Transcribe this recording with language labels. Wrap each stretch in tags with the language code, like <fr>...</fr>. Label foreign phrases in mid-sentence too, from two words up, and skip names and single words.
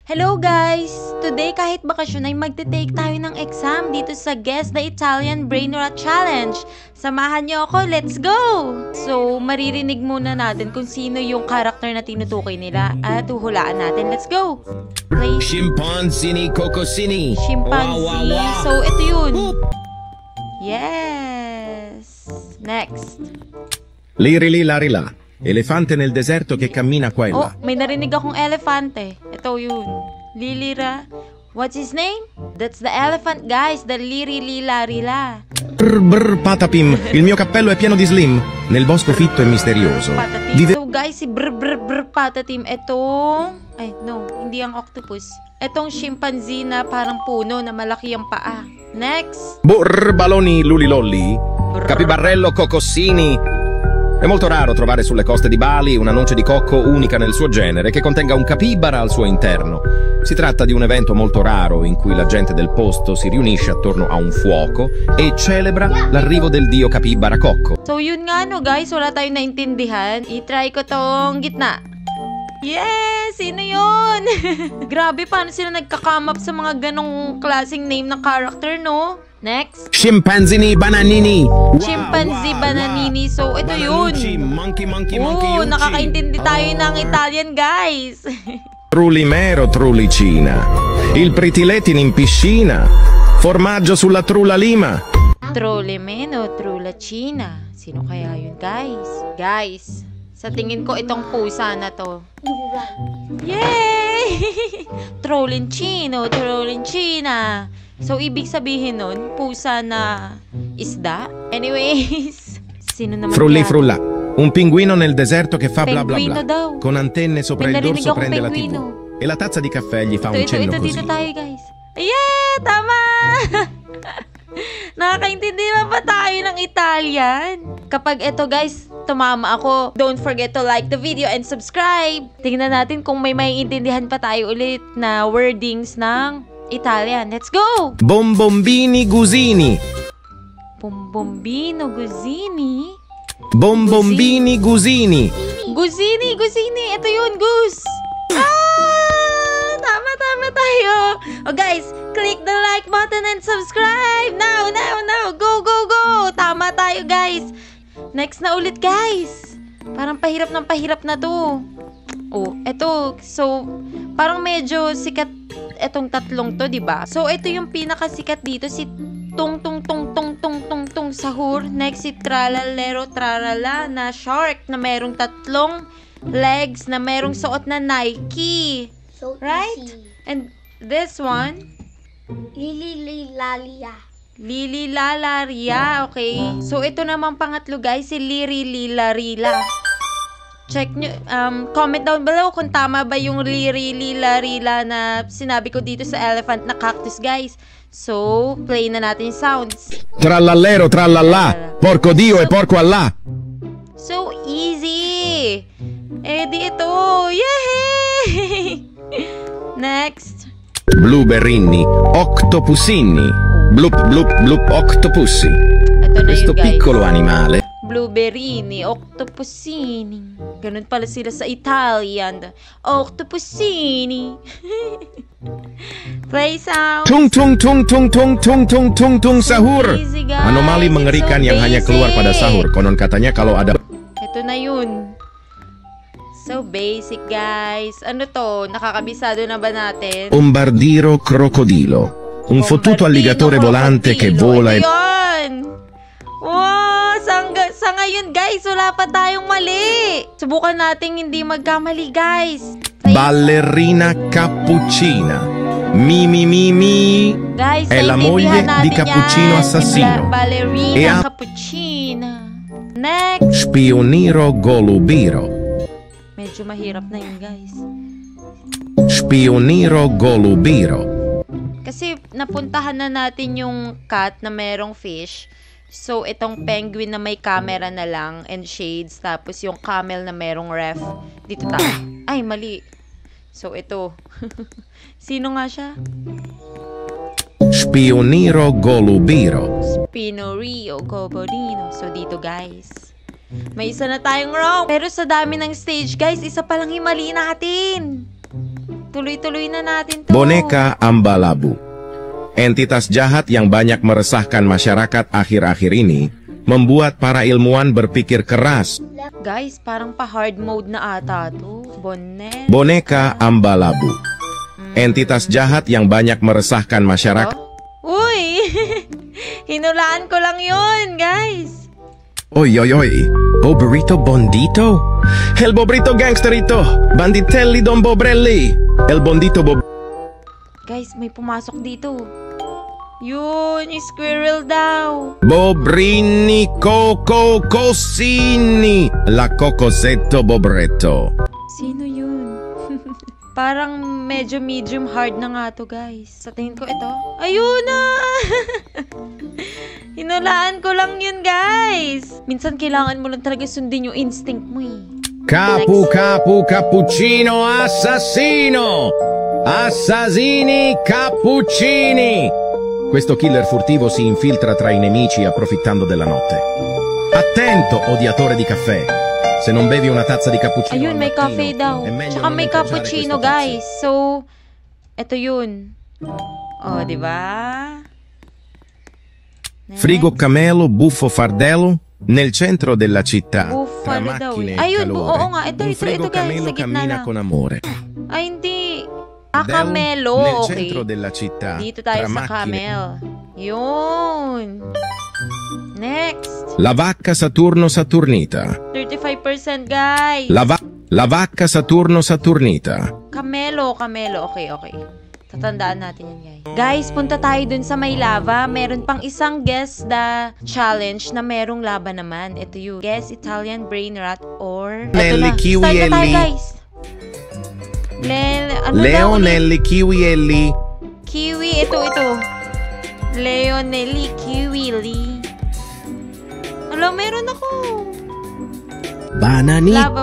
<en>Hello guys!</en> <tl>Today kahit bakasyon ay magte-take tayo ng exam dito sa Guess the Italian Brain Rot Challenge. Samahan niyo ako,</tl> <en>let's go!</en> <tl>So, maririnig muna natin kung sino yung character na tinutukoy nila at huhulaan natin.</tl> <en>Let's go! Play.</en> <it>Scimpanzini, cocosini.</it> <en>Chimpanzee. Wow, wow, wow.</en> <tl>So, ito yun. Yes! Next.</tl> <it>Lirili larila. Elefante nel deserto che cammina qua e Oh, là.</it> <tl>may narinig akong elefante. Ito yun. Lilira.</tl> <en>What's his name? That's the elephant, guys. The lirilarila.</en> <it>Brr brr patapim, il mio cappello è pieno di slim. Nel bosco fitto e misterioso. Patatim.</it> <en>So guys,</en> <tl>si brr brr brr patatim. Itong... Ay, no. Hindi ang octopus. Itong chimpanzee na parang puno na malaki ang paa. Next.</tl> <it>Brr baloni lulilolli. Capibarello, cocosini. È molto raro trovare sulle coste di Bali una noce di cocco unica nel suo genere che contenga un capibara al suo interno. Si tratta di un evento molto raro in cui la gente del posto si riunisce attorno a un fuoco e celebra l'arrivo del dio capibara cocco.</it> <tl>So yun nga no guys, wala tayong naintindihan. I-try ko tong gitna. Yes! Sino yun? Grabe, paano sila nagka-come up sa mga ganong klaseng name ng character, no? Next.</tl> <it>Scimpanzini bananini.</it> <tl>Chimpanzee bananini. So, ito yun.</tl> <en>Monkey monkey</en> <tl>Oo, monkey. nakakaintindi tayo ng Italian, guys.</tl> <it>Trulimero trulicina. Il pritiletin in piscina. Formaggio sulla trula lima. Trolemeno, trulacina.</it> <tl>Sino kaya yun, guys? Guys, sa tingin ko itong pusa na to. Yay!</tl> <it>Trolincino, trolincina.</it> <tl>So, ibig sabihin nun, pusa na isda. Anyways, sino naman</tl> <it>Frulli</it> <tl>kaya?</tl> <it>frulla. Un pinguino nel deserto che fa bla bla</it> <tl>Penguino</tl> <it>bla.</it> <tl>daw.</tl> <it>Con antenne sopra</it> <tl>May</tl> <it>il</it> <tl>narinig</tl> <it>dorso</it> <tl>akong</tl> <it>prende la</it> <tl>penguino.</tl> <it>TV. E la tazza di caffè gli fa un cenno</it> <tl>Dito</tl> <it>così.</it> <tl>tayo, guys. Yeah! Tama! Nakakaintindi ba tayo ng Italian? Kapag ito, guys, tumama ako,</tl> <en>don't forget to like the video and subscribe.</en> <tl>Tingnan natin kung may maiintindihan pa tayo ulit na wordings ng Italian.</tl> <en>Let's go!</en> <it>Bombombini gusini. Bombombino, guzini. Bombombini gusini. Guzini, guzini.</it> <tl>Ito yun, goose. Ah! Tama tayo. Oh, guys,</tl> <en>click the like button and subscribe. Now. Go, go, go.</en> <tl>Tama tayo, guys. Next na ulit, guys. Parang pahirap na to. Oh, eto. So, parang medyo sikat etong tatlong to, 'di ba? So, ito yung pinakasikat dito, si Tung Sahur. Next, si Tralalero Tralala na shark na merong tatlong legs na merong suot na Nike.</tl> <en>So Right? easy. And this one,</en> <it>Lililalia. Lililalaria, okay?</it> <tl>So, ito naman pangatlo, guys, si Lirilarila. Check nyo,</tl> <en>comment down below</en> <tl>kung tama ba yung Lirilarila na sinabi ko dito sa elephant na cactus, guys. So, play na natin yung sounds.</tl> <it>Trallallero trallallà. Porco Dio e porco Allah.</it> <en>So easy!</en> <tl>Eh, di ito! Yay! Next.</tl> <it>Blueberrini. Octopusini. Blup blup blup octopussi.</it> <tl>Ito na</tl> <it>Questo</it> <tl>yun, guys.</tl> <it>piccolo animale. Blueberrini, octopusini.</it> <tl>Ganun pala sila sa Italian.</tl> <en>Octopusini. Play sound.</en> <id>Tung tung tung tung tung tung tung tung tung sahur.</id> <en>Easy, guys.</en> <id>Anomali mengerikan</id> <en>It's so</en> <id>yang hanya keluar pada</id> <en>basic.</en> <id>sahur. Konon katanya kalau ada</id> <tl>Ito na yun.</tl> <en>So basic, guys.</en> <tl>Ano to? Nakakabisado na ba natin?</tl> <it>bombardiro crocodilo. Un fottuto alligatore volante che vola</it> <tl>Ito</tl> <it>e</it> <tl>yun! Wow! Sa ngayon, guys, wala pa tayong mali. Subukan nating hindi magkamali, guys.</tl> <it>ballerina cappuccina. Mi mi mi mi.</it> <tl>Guys,</tl> <it>È la moglie di Cappuccino Assassino. Ballerina E ha- Cappuccina.</it> <en>Next.</en> <it>Spioniro golubiro.</it> <tl>Medyo mahirap na yun, guys.</tl> <it>Spioniro golubiro.</it> <tl>Kasi napuntahan na natin yung cat na merong fish. So, itong penguin na may camera na lang and shades. Tapos yung camel na merong ref. Dito tayo. Ay, mali. So, ito. Sino nga siya?</tl> <it>Spioniro golubiro.</it> <tl>Spinorio Coborino. So, dito, guys. May isa na tayong wrong. Pero sa dami ng stage, guys, isa palang himali natin. Tuloy-tuloy na natin to.</tl> <id>Boneka Ambalabu. Entitas jahat yang banyak meresahkan masyarakat akhir-akhir ini, membuat para ilmuwan berpikir keras.</id> <tl>Guys, parang pa-</tl> <en>hard mode</en> <tl>na ata to.</tl> <id>Boneka Ambalabu. Entitas jahat yang banyak meresahkan masyarakat.</id> <tl>Uy! Hinulaan ko lang yun, guys. Oy, oy, oy.</tl> <it>Bobrito Bondito? El Bobrito Gangsterito. Banditelli Don Bobrelli. El Bondito</it> <tl>Guys, may pumasok dito. Yun, squirrel daw.</tl> <it>Bobrini Coco Cosini. La Cocosetto Bobretto.</it> <tl>Sino yun? Parang medyo</tl> <en>medium hard</en> <tl>na nga to, guys. Sa tingin ko ito. Ayun na! Hinulaan ko lang yun, guys. Minsan kailangan mo lang talaga sundin yung instinct mo eh.</tl> <it>Capu Cappuccino Assassino. Assassini Cappuccini. Questo killer furtivo si infiltra tra i nemici approfittando della notte. Attento, odiatore di caffè. Se non bevi una tazza di cappuccino</it> <tl>Ayun, may</tl> <it>al mattino,</it> <tl>cafe daw.</tl> <it>è meglio</it> <tl>Tsaka</tl> <it>non</it> <tl>may</tl> <it>mangiare</it> <tl>cappuccino,</tl> <it>questo</it> <tl>guys. So, eto yun. Oh, di ba?</tl> <it>Frigo Camelo Buffo Fardello nel centro della città. Tra</it> <tl>Buffalo daw</tl> <it>macchine</it> <tl>eh.</tl> <it>e</it> <tl>Ayun,</tl> <it>calore.</it> <tl>oo nga. Ito,</tl> <it>un</it> <tl>ito,</tl> <it>frigo</it> <tl>ito, guys.</tl> <it>Camelo</it> <tl>Sa gitna</tl> <it>cammina</it> <tl>na.</tl> <it>con amore.</it> <tl>Ay, hindi.</tl> <it>Del</it> <tl>Camelo.</tl> <it>nel</it> <tl>Okay.</tl> <it>centro della città.</it> <tl>Dito tayo</tl> <it>tra</it> <tl>sa</tl> <it>macchine.</it> <tl>camel. Yun. Next.</tl> <it>La vacca Saturno Saturnita.</it> <tl>35%, guys.</tl> <it>La vacca Saturno Saturnita.</it> <tl>Camelo. Okay. Tatandaan natin yan, guys. Guys, punta tayo dun sa may lava. Meron pang isang</tl> <en>guess the challenge</en> <tl>na merong lava naman. Ito yung</tl> <en>guess Italian brain rot or...</en> <tl>Ito</tl> <it>Nelly</it> <tl>na.</tl> <it>Kiwi</it> <tl>Start na tayo,</tl> <it>Ellie.</it> <tl>guys. Ano daw ulit?</tl> <it>Leonelli Kiwielli.</it> <tl>Kiwi, ito. Leonelli Kiwili. Alam, meron ako.</tl> <it>Bananita</it>